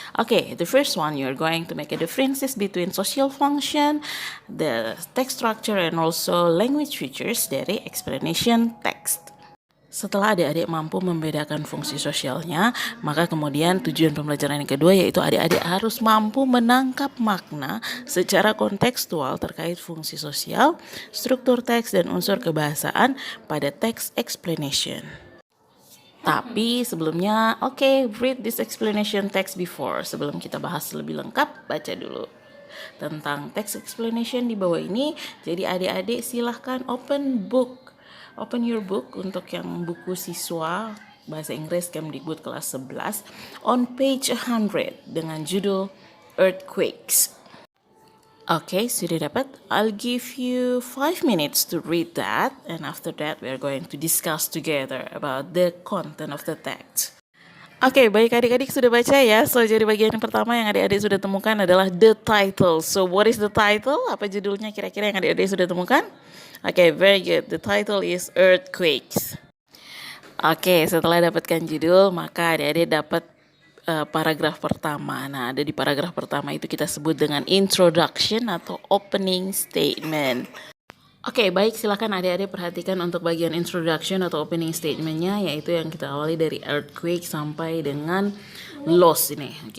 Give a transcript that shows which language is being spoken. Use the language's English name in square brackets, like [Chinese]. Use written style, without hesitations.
[English] Okay, the first one, you're going to make a differences between social function, the text structure, and also language features dari explanation text. [Indonesian] Setelah adik-adik mampu membedakan fungsi sosialnya, maka kemudian tujuan pembelajaran yang kedua yaitu adik-adik harus mampu menangkap makna secara kontekstual terkait fungsi sosial, struktur teks, dan unsur kebahasaan pada text explanation. Tapi sebelumnya, [English] read this explanation text before. [Indonesian] Sebelum kita bahas lebih lengkap, baca dulu tentang text explanation di bawah ini. Jadi adik-adik silahkan [English] Open your book [Indonesian] untuk yang buku siswa bahasa Inggris Kemdikbud kelas 11 [English] on page 100 [Indonesian] dengan judul Earthquakes. Okay, sudah dapat? [English] I'll give you 5 minutes to read that, and after that we are going to discuss together about the content of the text. [Indonesian] Oke, baik adik-adik sudah baca ya. So, jadi bagian yang pertama yang adik-adik sudah temukan adalah [English] the title. So, what is the title? [Indonesian] Apa judulnya kira-kira yang adik-adik sudah temukan? [English] Oke, very good. The title is Earthquakes. [Indonesian] Oke, setelah dapatkan judul, maka adik-adik dapat paragraf pertama. Nah, ada di paragraf pertama itu kita sebut dengan introduction atau opening statement. Oke, baik, silakan adik-adik perhatikan untuk bagian introduction atau opening statementnya, yaitu yang kita awali dari earthquake sampai dengan loss ini.